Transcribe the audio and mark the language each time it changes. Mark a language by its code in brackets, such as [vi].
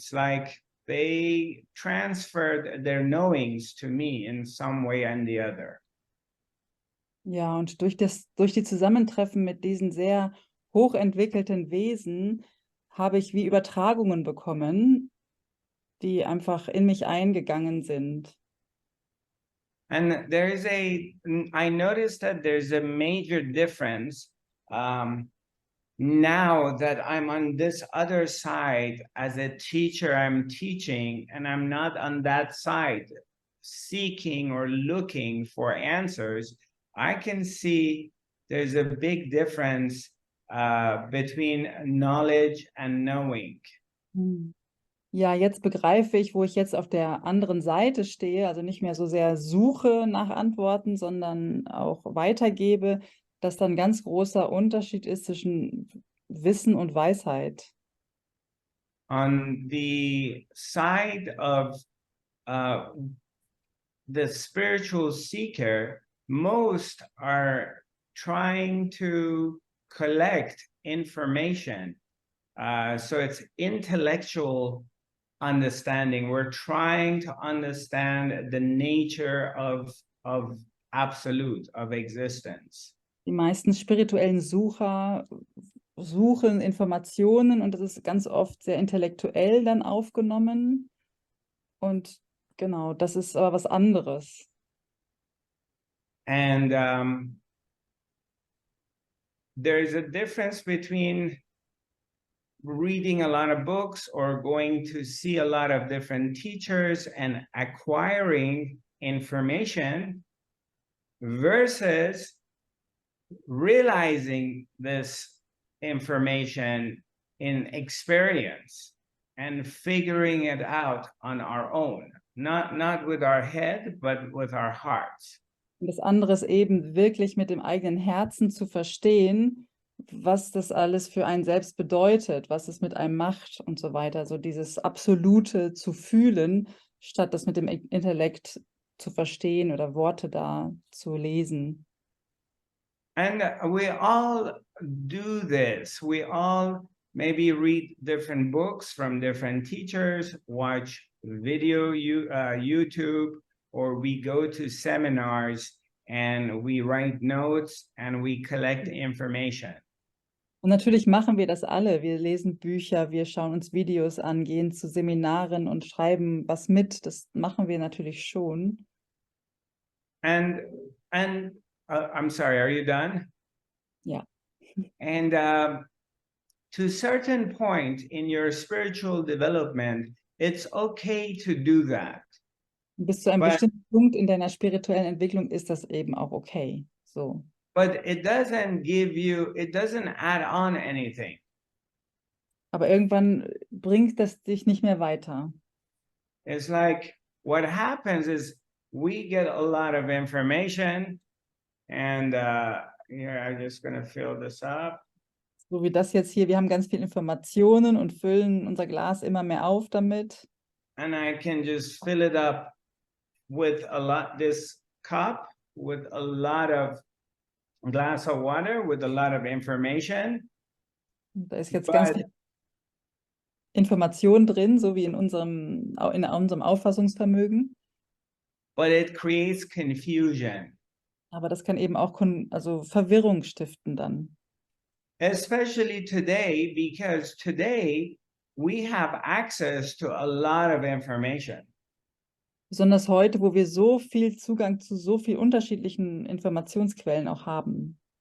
[en] It's like they transferred their knowings to me in some way and the other. [de] Ja, und durch die Zusammentreffen mit diesen sehr hochentwickelten Wesen habe ich wie Übertragungen bekommen, die einfach in mich eingegangen sind. [en] And I noticed that there's a major difference now that I'm on this other side as a teacher, I'm teaching, and I'm not on that side seeking or looking for answers. I can see there's a big difference between knowledge and knowing. [de] Ja, jetzt begreife ich, wo ich jetzt auf der anderen Seite stehe, also nicht mehr so sehr suche nach Antworten, sondern auch weitergebe, dass da ein ganz großer Unterschied ist zwischen Wissen und Weisheit. [en] On the side of the spiritual seeker, most are trying to collect information. So it's intellectual understanding. We're trying to understand the nature of absolute, of existence. [de] Die meisten spirituellen Sucher suchen Informationen und das ist ganz oft sehr intellektuell dann aufgenommen. Und genau, das ist aber was anderes. [en] And there's a difference between reading a lot of books or going to see a lot of different teachers and acquiring information versus realizing this information in experience and figuring it out on our own, not with our head, but with our hearts. [de] Und das andere ist eben wirklich mit dem eigenen Herzen zu verstehen, was das alles für einen selbst bedeutet, was es mit einem macht und so weiter. So dieses Absolute zu fühlen, statt das mit dem Intellekt zu verstehen oder Worte da zu lesen. [en] And we all do this. We all maybe read different books from different teachers, watch video, YouTube, or we go to seminars and we write notes and we collect information. [de] Und natürlich machen wir das alle. Wir lesen Bücher, wir schauen uns Videos an, gehen zu Seminaren und schreiben was mit. Das machen wir natürlich schon. [en] And I'm sorry, are you done? [de] Ja. [en] And to a certain point in your spiritual development, it's okay to do that. [de] Bis zu einem bestimmten Punkt in deiner spirituellen Entwicklung ist das eben auch okay. [en] So. But it doesn't add on anything. [de] Aber irgendwann bringt das dich nicht mehr weiter. [en] It's like what happens is we get a lot of information and here I'm just going to fill this up. [de] So wie das jetzt hier, wir haben ganz viele Informationen und füllen unser Glas immer mehr auf damit. [en] And I can just fill it up with this cup with a lot of glass of water with a lot of information. [de] Da ist jetzt ganz viel Information drin, so wie in unserem Auffassungsvermögen. [en] But it creates confusion. [de] Aber das kann eben auch Verwirrung stiften dann. [en] Especially today, because today we have access to a lot of information. [de] Besonders heute, wo wir so viel Zugang zu so vielen unterschiedlichen Informationsquellen auch haben.